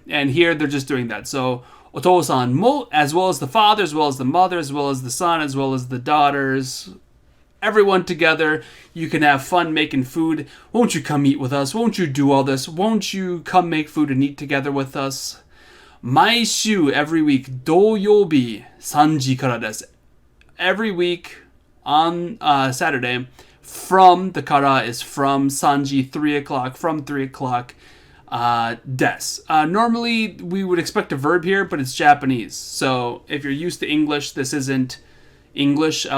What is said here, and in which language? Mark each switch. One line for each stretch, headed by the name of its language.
English: And here they're just doing that. So
Japanese: otosan mo,
English: as well as the father, as well as the mother, as well as the son, as well as the daughters. Everyone together. You can have fun making food. Won't you come eat with us? Won't you do all this? Won't you come make food and eat together with us? Maishu, every week.
Japanese: Doyobi, 3時からです.
English: Every week on Saturday, from, the kara is from, sanji, 3 o'clock, from 3 o'clock, des. Normally, we would expect a verb here, but it's Japanese. So if you're used to English, this isn't English.